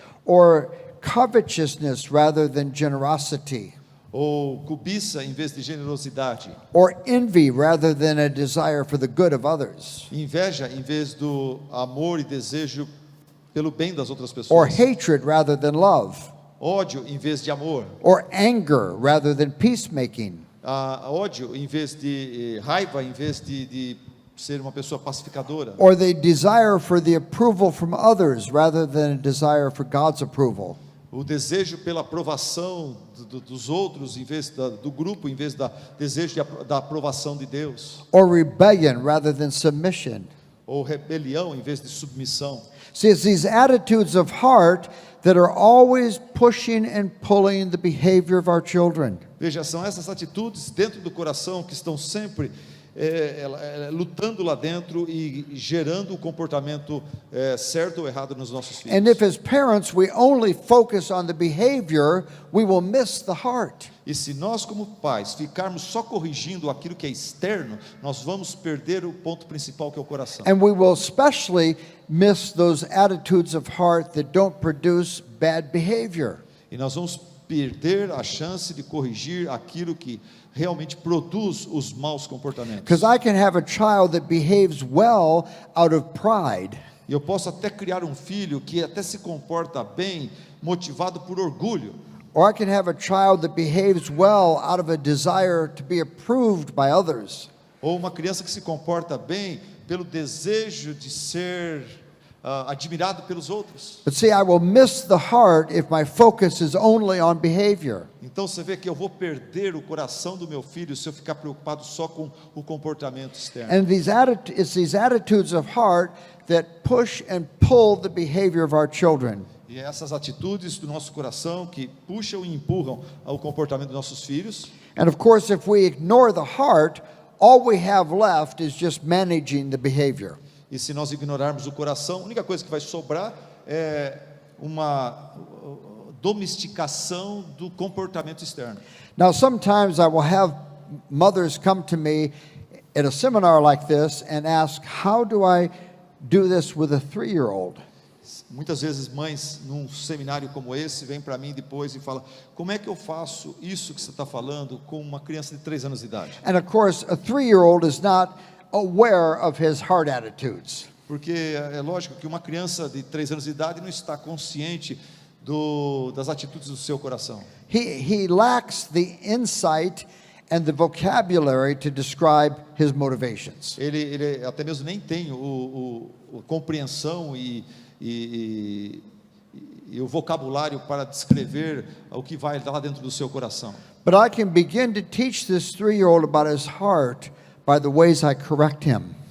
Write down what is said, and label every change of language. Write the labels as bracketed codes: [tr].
[en] Or covetousness rather than generosity. [pt] Ou cobiça em vez de generosidade. [en] Or envy rather than a desire for the good of others. [pt] Inveja em vez do amor e desejo pelo bem das outras pessoas. [en] Or hatred rather than love. [pt] Ódio em vez de amor. [en] Or anger rather than peacemaking. [pt] Ódio em vez de raiva, em vez de ser uma pessoa pacificadora. [en] Or the desire for the approval from others rather than a desire for God's approval. [pt] O desejo pela aprovação dos outros em vez do grupo, em vez da desejo da aprovação de Deus. [en] Or rebellion rather than submission. [pt] Ou rebelião em vez de submissão. [en] See, it's these attitudes of heart that are always pushing and pulling the behavior of our children. [pt] Veja, são essas atitudes dentro do coração que estão sempre lutando lá dentro e gerando o comportamento certo ou errado nos nossos filhos. [en] And if as parents we only focus on the behavior, we will miss the heart. [pt] E se nós como pais ficarmos só corrigindo aquilo que é externo, nós vamos perder o ponto principal que é o coração. [en] And we will especially miss those attitudes of heart that don't produce bad behavior. [pt] E nós vamos perder a chance de corrigir aquilo que realmente produz os maus comportamentos. [en] Because I can have a child that behaves well out of pride. [pt] E eu posso até criar um filho que até se comporta bem, motivado por orgulho. [en] Or I can have a child that behaves well out of a desire to be approved by others. [pt] Ou uma criança que se comporta bem pelo desejo de ser admirado pelos outros. [en] But see, I will miss the heart if my focus is only on behavior. [pt] Então você vê que eu vou perder o coração do meu filho se eu ficar preocupado só com o comportamento externo. [en] And it's these attitudes of heart that push and pull the behavior of our children. [pt] E essas atitudes do nosso coração que puxam e empurram o comportamento dos nossos filhos. [en] And of course, if we ignore the heart, all we have left is just managing the behavior. [pt] E se nós ignorarmos o coração, a única coisa que vai sobrar é uma domesticação do comportamento externo. [en] Now, sometimes I will have mothers come to me at a seminar like this and ask, how do I do this with a 3-year-old? [pt] Muitas vezes mães num seminário como esse vêm para mim depois e falam: como é que eu faço isso que você está falando com uma criança de 3 anos de idade? [en] And of course, a 3-year-old is not aware of his heart attitudes. [pt] Porque é lógico que uma criança de 3 anos de idade não está consciente das atitudes do seu coração. [en] He lacks the insight and the vocabulary to describe his motivations. [pt] Ele até mesmo nem tem a compreensão e o vocabulário para descrever o que vai lá dentro do seu coração. [en] But I can begin to teach this 3-year-old about his heart by the ways I correct him.